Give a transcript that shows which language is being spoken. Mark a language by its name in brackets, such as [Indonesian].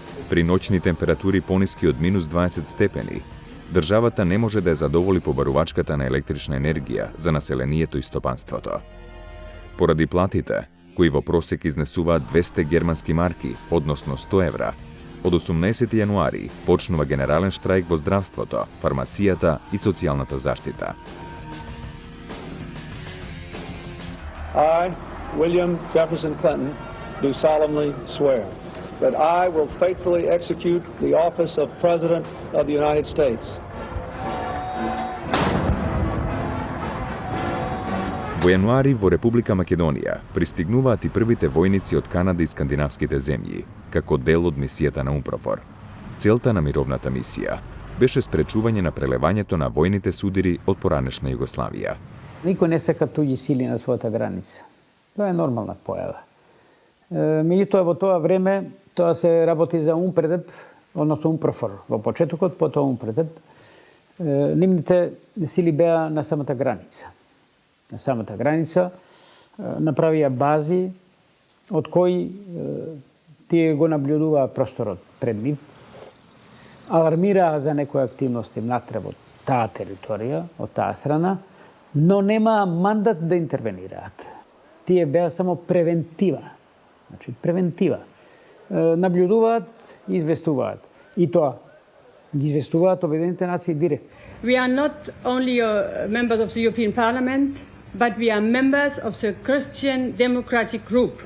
[Macedonian] При ноќни температури пониски од минус 20 степени, државата не може да ја задоволи побарувачката на електрична енергија за населението и стопанството. Поради платите, кои во просек изнесуваат 200 германски марки, односно 100 евра, од 18 јануари почнува генерален штрајк во здравството, фармацијата и социјалната заштита. [English] I, William Jefferson Clinton, do solemnly swear that I will faithfully execute the office of President of the United States. [Macedonian] Во јануари во Република Македонија пристигнуваат и првите војници од Канада и скандинавските земји, како дел од мисијата на УНПРОФОР. Целта на мировната мисија беше спречување на прелевањето на војните судири од поранешна Југославија. Никој не сака туѓи сили на својата граница. Тоа е нормална појава. Меѓутоа во тоа време тоа се работи за УНПРЕДЕП, односно УНПРОФОР. Во почетокот, потоа УНПРЕДЕП, нивните сили беа на самата граница. На самата граница направија бази од кои тие го наблюдуваа просторот пред нив, алармираа за некои активности внатре во таа територија, од таа страна, но немаа мандат да интервенираат. Тие беа само превентива. Значи, превентива. Наблюдуваат и известуваат. И тоа ги известуваат Обединените нации директно. [English] We are not only members of the European Parliament, but we are members of the Christian Democratic Group.